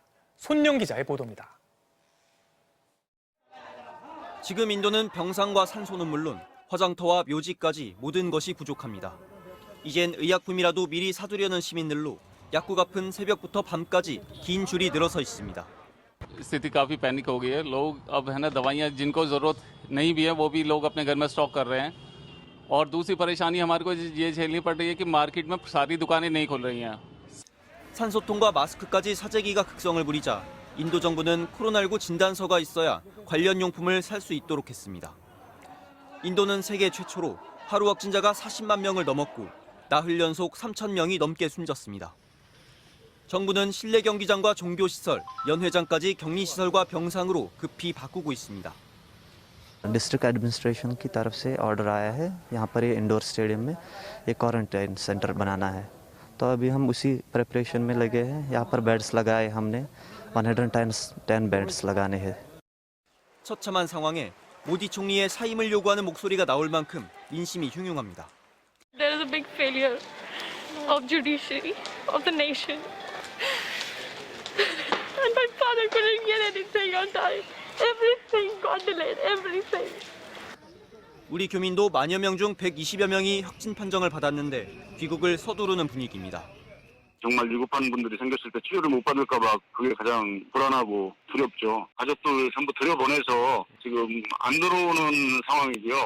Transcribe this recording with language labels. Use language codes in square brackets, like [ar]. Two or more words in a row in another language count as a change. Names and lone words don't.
[ko] 손영 기자의 보도입니다. 지금 인도는 병상과 산소는 물론 화장터와 묘지까지 모든 것이 부족합니다. 이젠 의약품이라도 미리 사두려는 시민들로 약국 앞은 새벽부터 밤까지 긴 줄이 늘어서 있습니다. [hi] स्थिति काफी पैनिक हो गई है। लोग अब है ना दवाइयां जिनको जरूरत नहीं भी है वो भी लोग अपने घर में स्टॉक कर रहे हैं। और दूसरी परेशानी हमारे को ये झेलनी पड़ रही है कि मार्केट में सारी दुकानें नहीं खुल रही हैं। [ko] 산소통과 마스크까지 사재기가 극성을 부리자 인도 정부는 코로나19 진단서가 있어야 관련 용품을 살 수 있도록 했습니다. 인도는 세계 최초로 하루 확진자가 40만 명을 넘었고 나흘 연속 3천 명이 넘게 숨졌습니다. 정부는 실내 경기장과 종교시설, 연회장까지 격리시설과 병상으로 급히 바꾸고 있습니다. [en] district administration [hi] की तरफ से ऑर्डर आया है यहाँ पर ये [en] indoor stadium [hi] में एक [en] quarantine centre [hi] बनाना है तो अभी हम उसी प्रिपरेशन में लगे हैं यहाँ पर बेड्स लगाए हमने 110 बेड्स लगाने हैं [ko] 처참한 상황에 모디 총리의 사임을 요구하는 목소리가 나올 만큼 민심이 흉흉합니다. [en] There is a big failure of judiciary of the nation. And my father couldn't get anything on time. Everything got delayed, everything. [ko] 우리 교민도 만여 명 중 120여 명이 확진 판정을 받았는데 귀국을 서두르는 분위기입니다. 정말 위급한 분들이 생겼을 때 치료를 못 받을까 봐 그게 가장 불안하고 두렵죠. 가족들 전부 들여보내서 지금 안 들어오는 상황이고요.